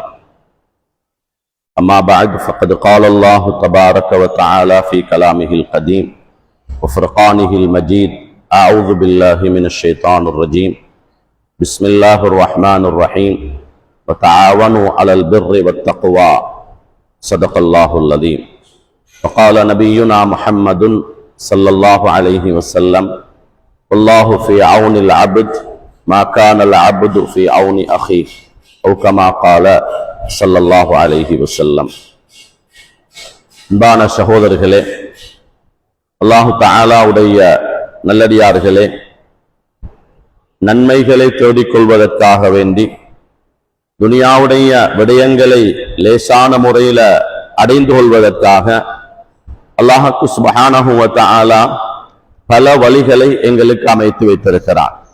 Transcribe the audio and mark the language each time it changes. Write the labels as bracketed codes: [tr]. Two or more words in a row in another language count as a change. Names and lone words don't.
[ar] أما بعد فقد قال الله تبارك وتعالى في كلامه القديم وفرقانه المجيد: أعوذ بالله من الشيطان الرجيم، بسم الله الرحمن الرحيم، وتعاونوا على البر والتقوى، صدق الله العظيم. وقال نبينا محمد صلى الله عليه وسلم: والله في عون العبد ما كان العبد في عون أخيه، أو كما قال صلى الله عليه وسلم. [ta] அன்பான சகோதரர்களே, அல்லாஹு தஆலாவுடைய நல்லடியார்களே, நன்மைகளை தேடிக்கொள்வதற்காக வேண்டி துனியாவுடைய விடயங்களை லேசான முறையில் அடைந்து கொள்வதற்காக அல்லாஹ்வுக்கு [ar] سبحانه وتعالى [ta] பல வழிகளை எங்களுக்கு அமைத்து வைத்திருக்கிறார்.